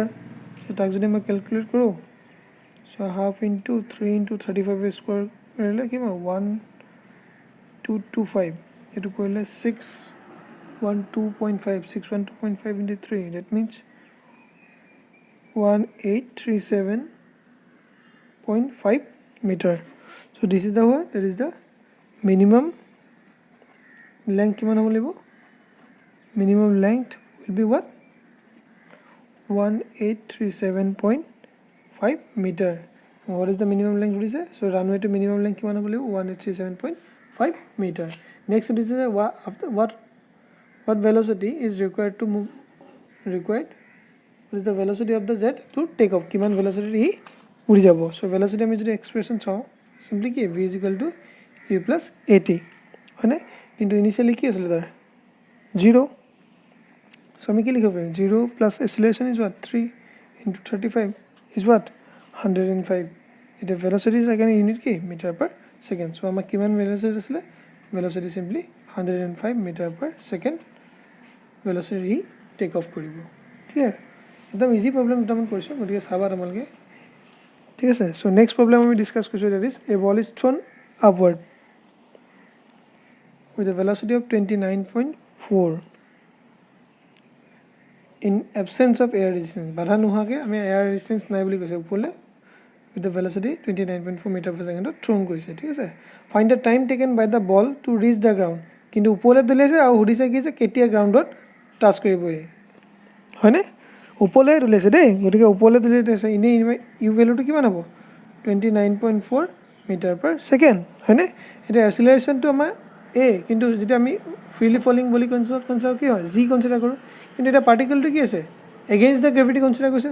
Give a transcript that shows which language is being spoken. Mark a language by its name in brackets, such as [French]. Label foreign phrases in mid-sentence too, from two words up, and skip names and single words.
[Assamese] চ' তাক যদি মই কেলকুলেট কৰোঁ, চ' [English] half into 3 into 35 square [Assamese] কৰিলে কিমান 1225, এইটো কৰিলে 612.5, 612.5 ইনটু 3, [English] that means [Assamese] 1837.5 মিটাৰ। [English] So this is the what, that is the minimum length [Assamese] কিমান হ'ব লাগিব, [English] minimum length will be what 1837.5 meter. what is the minimum length [Assamese] সুধিছে, চ' ৰানৱেটো [English] minimum length [Assamese] কিমান হ'ব লাগিব 1837.5 মিটাৰ। [English] নেক্সট [Assamese] সুধিছে যে [English] what velocity is required to move what is the velocity of the jet to take off, [Assamese] কিমান ভেলচিটি ই উৰি যাব। চ' ভেলচিটি আমি যদি এক্সপ্ৰেশ্যন চাওঁ, চিম্পলি কি [English] v is equal to u plus a t, [Assamese] হয়নে। কিন্তু ইনিচিয়েলি কি আছিলে তাৰ 0, চ' আমি কি লিখিব পাৰিম [English] 0 plus acceleration is what 3 into 35 is what 105. [Assamese] এতিয়া [English] velocity second unit [Assamese] কি [English] meter per second. [Assamese] চ' আমাক কিমান ভেলচিটি আছিলে, ভেলচিটি চিম্পলি 105 [English] meter per second velocity [Assamese] ই [English] take off [Assamese] কৰিব। ক্লিয়াৰ, একদম [English] easy problem [Assamese] দুটামান কৰিছোঁ, গতিকে চাবা তোমালোকে, ঠিক আছে। [English] So next problem [Assamese] আমি ডিছকাছ কৰিছোঁ, [English] that is a ball is thrown upward with a velocity of 29.4 in absence of air resistance, [Assamese] বাধা নোহোৱাকৈ আমি [English] air resistance [Assamese] নাই বুলি কৈছে, ওপৰলৈ [English] with the velocity 29.4 meter per [Assamese] ছেকেণ্ডত থ্ৰন কৰিছে, ঠিক আছে। [English] find the time taken by the ball to reach the ground. [Assamese] কিন্তু ওপৰলৈ দলিয়াইছে আৰু সুধিছে কি যে কেতিয়া গ্ৰাউণ্ডত টাচ কৰিবহি, হয়নে। ওপৰলৈ দলিয়াইছে দেই, গতিকে ওপৰলৈ দলিয়াইছে, এনেই ইউ ভেলুটো কিমান হ'ব 29.4 [English] meter per second, [Assamese] হয়নে। এতিয়া এক্সিলাৰেশ্যনটো আমাৰ এ, কিন্তু যেতিয়া আমি [English] freely falling [Assamese] বুলি কনচিডাৰ কি হয় জি কনচিডাৰ কৰোঁ, কিন্তু এতিয়া পাৰ্টিকলটো কি আছে [English] against the gravity [Assamese] কনচিডাৰ কৰিছে।